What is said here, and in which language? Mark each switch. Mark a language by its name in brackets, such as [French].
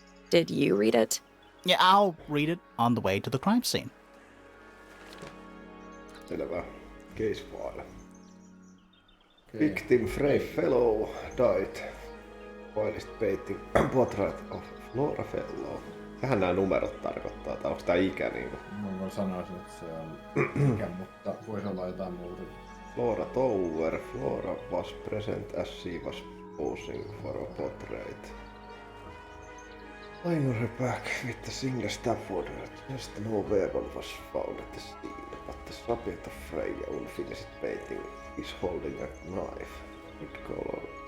[English] Did you read it? Yeah, I'll read it on the way to the crime scene. [Finnish] Selvä. [English] Case file. Victim Frey Fellow died whilst painting portrait of Flora Fellow. [Finnish] Tähän nämä numerot tarkoittaa, tai onko tää ikä niinku? Mä sanoisin, että se on ikä, mutta voisi olla jotain muuta. [English] Flora Tower. Flora was present as she was posing for a portrait. Lying on her back with the single stab wound. Just no weapon was found at the scene, but the subject of Freya unfinished painting is holding a knife. Red color.